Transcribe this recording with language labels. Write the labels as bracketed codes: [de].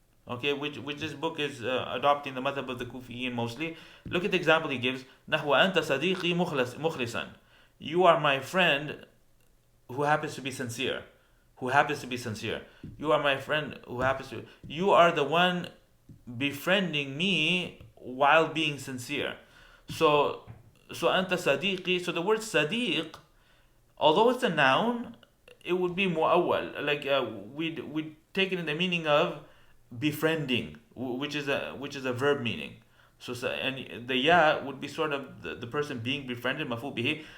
[en] Okay, which this book is adopting the madhab of the Kufiyin mostly. Look at the example he gives. [ar] نحو أنت صديقي مخلصا. [en] You are my friend who happens to be sincere. Who happens to be sincere. You are my friend who happens to. You are the one befriending me while being sincere. [ar] So أنت صديقي. [en] So the word sadiq, although it's a noun, it would be mu'awwal. Like we'd take it in the meaning of befriending, which is a verb meaning. So and the ya would be sort of the person being befriended, maf'ul bihi.